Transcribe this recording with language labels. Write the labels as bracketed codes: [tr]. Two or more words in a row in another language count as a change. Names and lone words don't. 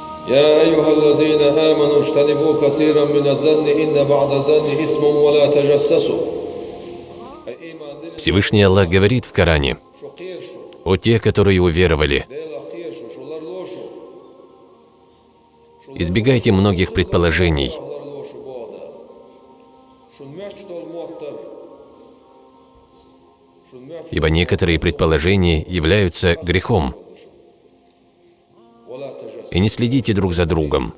[ar] يا أيها الذين آمنوا اجتنبوا كثيرا من الظن إن بعض الظن إثم ولا تجسسوا. [ru] Всевышний Аллах говорит в Коране: «О те, которые уверовали, избегайте многих предположений, ибо некоторые предположения являются грехом, и не следите друг за другом».